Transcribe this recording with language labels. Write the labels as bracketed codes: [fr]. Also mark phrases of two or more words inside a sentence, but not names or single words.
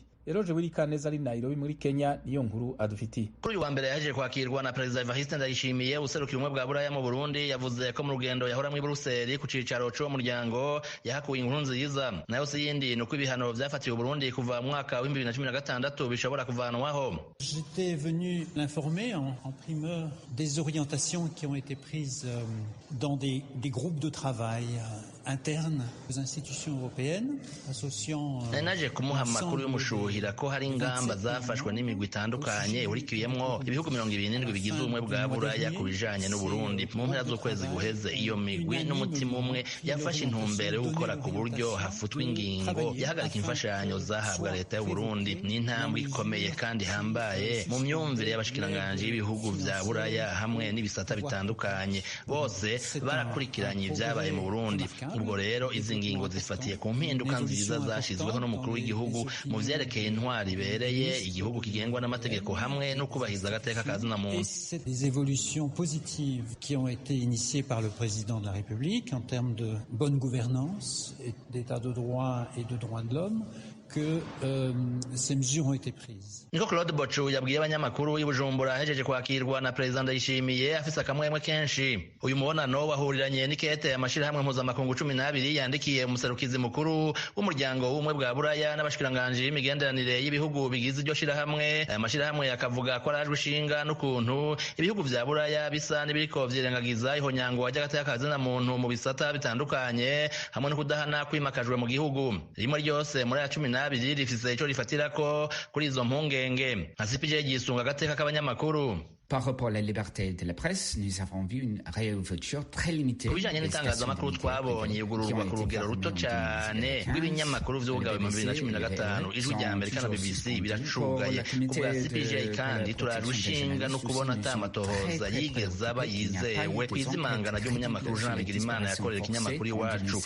[rn] Eroje Wirikaneza ari Nairobi muri Kenya niyo nkuru adufitiye. Kuri uyu wa mbere yaje kwakirwa na Perezida Evariste Ndayishimiye userukira ubumwe bwa Buraya mu Burundi, yavuze ko mu rugendo yahora muri Bruxelles ku cicaro c'uwo muryango yahakuye inkuru nziza. Nayo si yindi nuko ibihano vyafatiwe Burundi kuva mu mwaka wa 2016 bishobora kuvanwaho. [fr] J'étais venu l'informer en primeur des orientations qui ont été prises dans des groupes de travail internes aux institutions européennes associant [rn] naje kumuha amakuru y'umushuhira ko hari ingamba zafashwe n'imigwi itandukanye urikiyemwo ibihugu 27 bigize ubumwe bwa Buraya ku bijanye n'u Burundi. Mu mpera z'ukwezi guheze iyo migwi n'umutima umwe yafashe intumbero yo gukora ku buryo hafutwa ingingo yahagarika imfashanyo zahabwa leta y'u Burundi. Ni intambwe ikomeye kandi hambaye mu myumvire y'abashikiranganje y'ibihugu vya Buraya hamwe n'ibisata bitandukanye. Bose barakurikiranye ibyabaye mu Burundi. Ubwo rero izi ngingo zifatiye ku mpinduka nziza zashizweho n'umukuru w'igihugu mu vyerekeye intwari ibereye, igihugu kigengwa n'amategeko hamwe no kubahiza agateka ka zina muntu. [fr] Des évolutions positives qui ont été initiées par le président de la République en termes de bonne gouvernance et d'état de droit et de droits de l'homme que ces mesures ont été prises. [rn] Niko Claude Bochu yabwiye abanyamakuru y'Ubujumbura ahejeje kwakirwa na Perezida Ndayishimiye afise akamwemwe kenshi. Uyu mubonano wahuriranye n'ikete amashirahamwe mpuzamakungu 12 yandikiye umuserukizi mukuru w'umuryango w'ubumwe bwa Buraya n'abashikiranganje y'imigenderanire y'ibihugu bigize iryo shirahamwe. Aya mashirahamwe yakavuga ko arajwe ishinga n'ukuntu ibihugu vya Buraya bisa n'ibiriko vyirengagiza ihonyango ry'agateka ka zina muntu mu bisata bitandukanye hamwe no kudahana kwimakajwe mu gihugu. Rimwe ryose muri ya 12 rifise ico rifatirako kuri izo mpunge Asipije gisunga agateka k'abanyamakuru. [fr] Par rapport à la liberté de la presse, nous avons vu une réouverture très limitée. [rn] Kubijanye n'itangazamakuru twabonye ugururwa ku rugero ruto cyane rw'ibinyamakuru vy'ubugabe mu 2015. Ijwi rya Amerika na BBC biracugaye kubwa CPJ kandi turarushinga no kubona atamatohoza yigeze aba yizewe kwizimangana ry'umunyamakuru Jean Bigirimana yakorera ikinyamakuru iwacu.